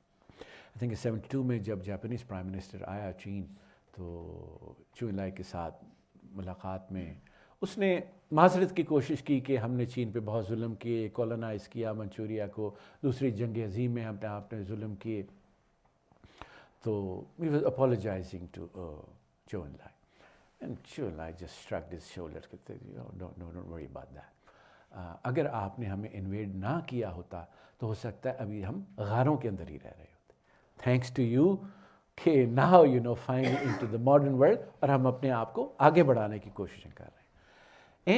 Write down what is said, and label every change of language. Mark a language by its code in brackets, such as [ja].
[en] I think [ur] 72 میں جب Japanese prime minister آیا چین, تو چون لائی کے ساتھ ملاقات میں اس نے معذرت کی کوشش کی کہ ہم نے چین پہ بہت ظلم کیے, کولونائز کیا منچوریا کو, دوسری جنگ عظیم میں ہم نے آپ نے ظلم کیے. [en] تو he was apologizing to Zhou Enlai, and Zhou Enlai just shrugged his shoulders, don't worry about that. [ur] اگر آپ نے ہمیں انویڈ نہ کیا ہوتا تو ہو سکتا ہے ابھی ہم غاروں کے اندر ہی رہ رہے ہوتے. [en] thanks to you کہ now you know find into the modern world, [ur] اور ہم اپنے آپ کو آگے بڑھانے کی کوششیں کر رہے ہیں.